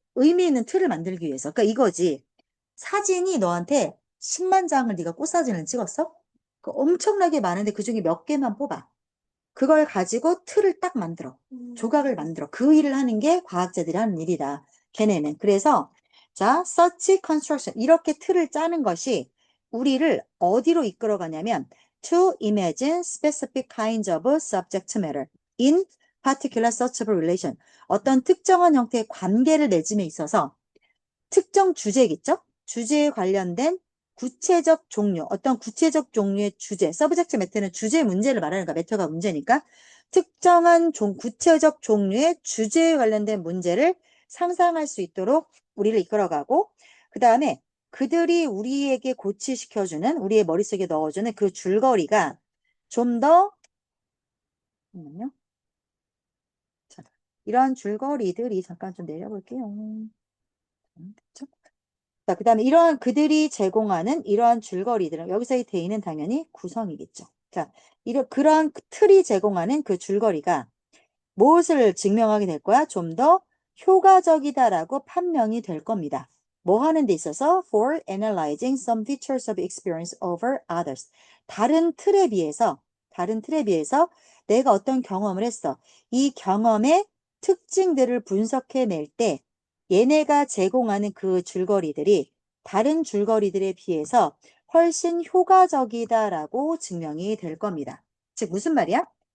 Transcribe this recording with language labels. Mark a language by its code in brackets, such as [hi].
[ko] 의미 있는 틀을 만들기 위해서. 그러니까 이거지. 사진이 너한테 10만 장을 네가 꽃사진을 찍었어? 엄청나게 많은데 그 중에 몇 개만 뽑아. 그걸 가지고 틀을 딱 만들어. 조각을 만들어. 그 일을 하는 게 과학자들이 하는 일이다. 걔네는. 그래서 자, [en] such construction [ko] 이렇게 틀을 짜는 것이 우리를 어디로 이끌어가냐면 [en] to imagine specific kinds of subject matter in particular such of relation. [ko] 어떤 특정한 형태의 관계를 맺음에 있어서 특정 주제겠죠? 주제에 관련된 구체적 종류, 어떤 구체적 종류의 주제, 서브젝트 매터는 주제 문제를 말하는 거야. 매터가 문제니까. 특정한 구체적 종류의 주제에 관련된 문제를 상상할 수 있도록 우리를 이끌어가고, 그 다음에 그들이 우리에게 고치시켜주는, 우리의 머릿속에 넣어주는 그 줄거리가 좀 더, 잠깐만요. 자, 이런 줄거리들이, 잠깐 좀 내려볼게요. 됐죠? 자, 그 다음에 이러한 그들이 제공하는 이러한 줄거리들은 여기서의 대의는 당연히 구성이겠죠. 자, 그러한 틀이 제공하는 그 줄거리가 무엇을 증명하게 될 거야? 좀 더 효과적이다라고 판명이 될 겁니다. 뭐 하는 데 있어서 [en] for analyzing some features of experience over others. [ko] 다른 틀에 비해서 내가 어떤 경험을 했어. 이 경험의 특징들을 분석해낼 때 얘네가 제공하는 그 줄거리들이 다른 줄거리들에 비해서 훨씬 효과적이다라고 증명이 될 겁니다. 즉 무슨 말이야?